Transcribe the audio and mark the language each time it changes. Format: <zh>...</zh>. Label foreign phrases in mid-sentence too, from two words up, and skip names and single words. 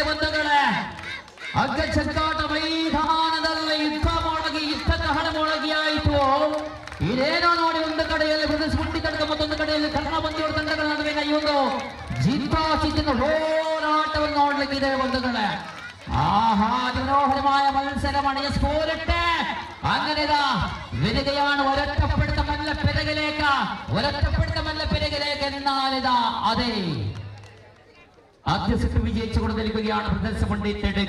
<kn>ಬಂಧುಗಳೇ, ಹಗ್ಗಚಕ್ಕಾಟ ಮೈದಾನದಲ್ಲಿ ಯುದ್ಧ ಕಹಳ ಮೊಳಗಿಯಾಯಿತು. ಇದೇನೋ ನೋಡಿ, ಒಂದು ಕಡೆಯಲ್ಲಿ ಪ್ರದರ್ಶನಗೊಂಡಿ ತಂಡ, ಮತ್ತೊಂದು ಕಡೆಯಲ್ಲಿ ಕರ್ನಾ ಪಂದ್ಯೋಡು ತಂಡಗಳ ನಡುವಿನ ಈ ಒಂದು ಜಿದ್ದಾಜಿದ್ದಿನ ಹೋರಾಟವನ್ನು ನೋಡ್ಲಿಕ್ಕಿದೆ. ಬಂಧುಗಳೇ,</kn> <ml>ആഹാ മനോഹരമായ മത്സരമാണ്. സ്കോറിട്ട് അങ്ങനെ വരികയാണ് ഒരൊറ്റപ്പെടുത്തമല്ല പിറകിലേക്ക് എന്നാലിതാ അതെ ആദ്യ സെറ്റ് വിജയിച്ചു കൊടുത്തിരിക്കുകയാണ് പ്രദർശനമണ്ടിടുക.</ml>